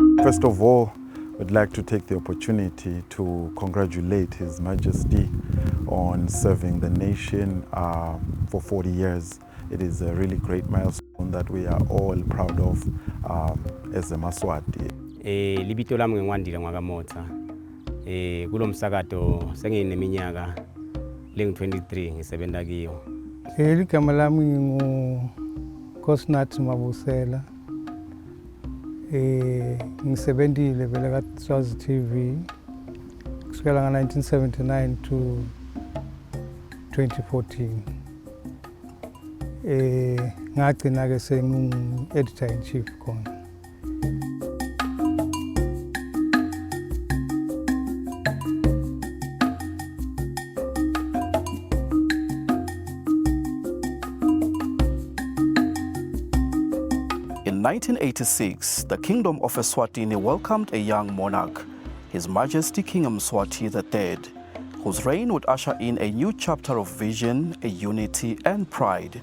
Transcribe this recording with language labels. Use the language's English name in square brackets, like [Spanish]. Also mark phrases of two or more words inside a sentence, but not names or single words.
[English] First of all, I'd like to take the opportunity to congratulate His Majesty on serving the nation for 40 years. It is a really great milestone that we are all proud of as a Maswati. [Swati] Libito lami ngiwandile Nwakamotha. Kulo msakato sengineminyaka lengu-23 ngisebenza kiyo. Igama lami nginguNkosinathi Mabusela. Ngisebenzile vele kaSwazi TV kusukela nga-1979 to 2014. Ngagcina-ke sengu-editor-in-chief khona. [English] In 1986, the Kingdom of Eswatini welcomed a young monarch, His Majesty King Mswati III, whose reign would usher in a new chapter of vision, unity, and pride.